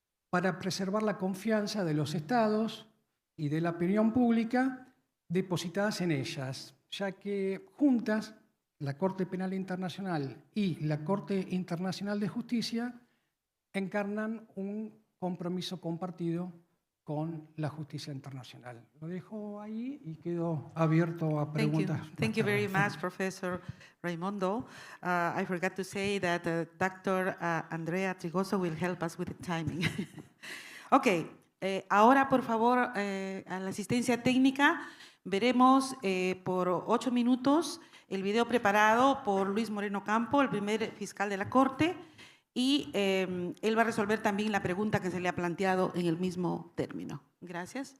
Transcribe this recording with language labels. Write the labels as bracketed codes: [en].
[es] para preservar la confianza de los estados y de la opinión pública depositadas en ellas, ya que juntas la Corte Penal Internacional y la Corte Internacional de Justicia encarnan un compromiso compartido con la justicia internacional. Lo dejo ahí y quedo abierto a preguntas. [en] Thank you very much, Professor Raimondo. I forgot to say that Dr. Andrea Trigoso will help us with the timing. [es] Ok, ahora por favor a la asistencia técnica veremos por 8 minutos el video preparado por Luis Moreno Campo, el primer fiscal de la Corte, y él va a resolver también la pregunta que se le ha planteado en el mismo término. Gracias.